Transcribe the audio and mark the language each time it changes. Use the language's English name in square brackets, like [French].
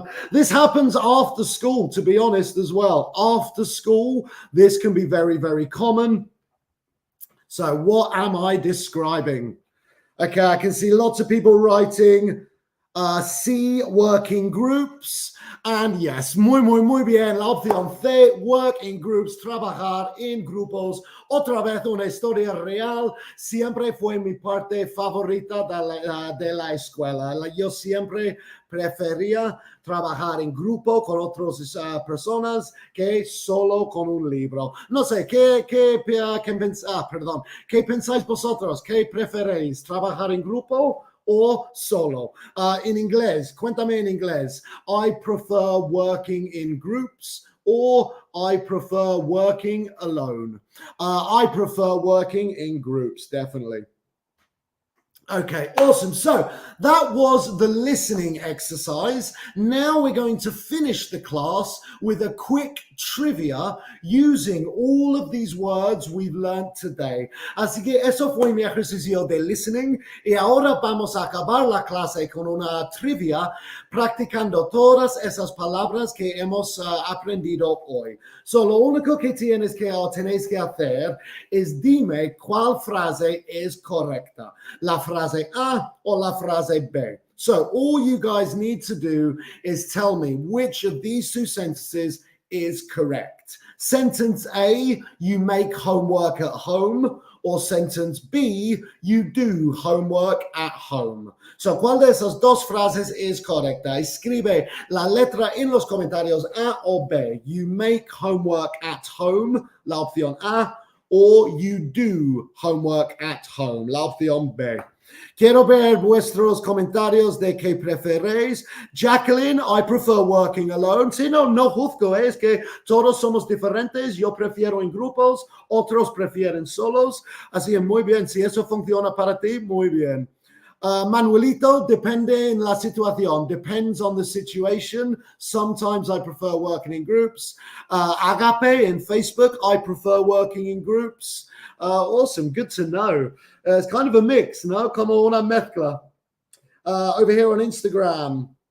[English] This happens after school, to be honest, as well. After school, this can be very, very common. So what am I describing? Okay, I can see lots of people writing C, working groups. And yes, [Spanish] muy bien. La opción C, [English] work in groups, [Spanish] trabajar en grupos. Otra vez una historia real. Siempre fue mi parte favorita de la escuela. Yo siempre prefería trabajar en grupo con otras personas que solo con un libro. No sé, ¿qué pensáis vosotros? ¿Qué preferéis? ¿Trabajar en grupo o solo? In inglés, cuéntame en inglés. [English] I prefer working in groups or I prefer working alone. I prefer working in groups, definitely. Okay, awesome. So that was the listening exercise. Now we're going to finish the class with a quick trivia using all of these words we've learned today. [Spanish] Así que eso fue mi ejercicio de listening y ahora vamos a acabar la clase con una trivia practicando todas esas palabras que hemos aprendido hoy. So lo único que tenéis que hacer es dime cuál frase es correcta. La frase A or la frase B. [English] So all you guys need to do is tell me which of these two sentences is correct. Sentence A, you make homework at home, or sentence B, you do homework at home. [Spanish] So, ¿cuál de esas dos frases es correcta? Escribe la letra en los comentarios A o B. [English] You make homework at home, [Spanish] la opción A, [English] or you do homework at home, [Spanish] la opción B. Quiero ver vuestros comentarios de qué preferéis. [English] Jacqueline, I prefer working alone. [Spanish] Sí, no juzgo, es que todos somos diferentes. Yo prefiero en grupos, otros prefieren solos. Así que muy bien, si eso funciona para ti, muy bien. Manuelito, depende en la situación. [English] Depends on the situation. Sometimes I prefer working in groups. Agape in Facebook, I prefer working in groups. Awesome, good to know. It's kind of a mix, no? [Spanish] Como una mezcla. [English] Over here on Instagram.